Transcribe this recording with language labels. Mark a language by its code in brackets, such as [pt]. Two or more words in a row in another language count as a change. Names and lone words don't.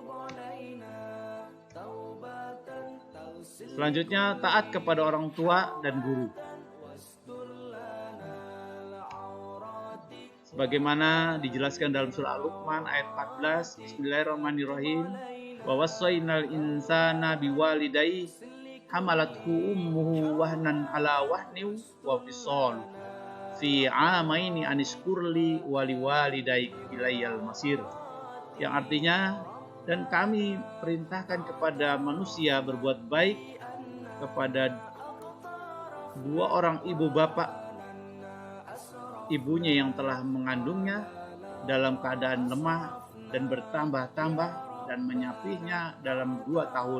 [id] Selanjutnya, taat kepada orang tua dan guru. Sebagaimana dijelaskan dalam surah Al-Luqman ayat 14, Bismillahirrahmanirrahim. [ar] ووصينا الإنسان بوالديه حملته أمه وهنا على وهن وفصاله في عامين أن اشكر لي ولوالديك إلي المصير. [id] Yang artinya, dan kami perintahkan kepada manusia berbuat baik kepada 2 orang ibu bapak, ibunya yang telah mengandungnya dalam keadaan lemah dan bertambah-tambah dan menyapihnya dalam 2 tahun.